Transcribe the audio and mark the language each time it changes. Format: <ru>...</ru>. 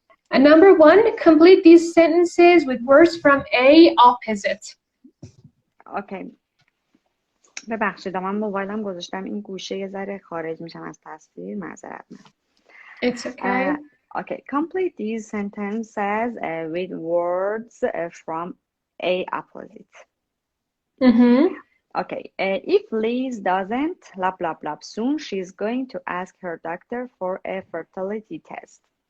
<en>Number 1, complete these sentences with words from A opposite. Okay.</en> <fa>ببخشید من موبایلم گذاشتم این گوشه یه ذره خارج میشم از تصویر معذرت میخوام.</fa> <en>It's okay. Okay, complete these sentences with words from A opposite. Okay, if Liz doesn't blah blah blah soon, she's going to ask her doctor for a fertility test.</en>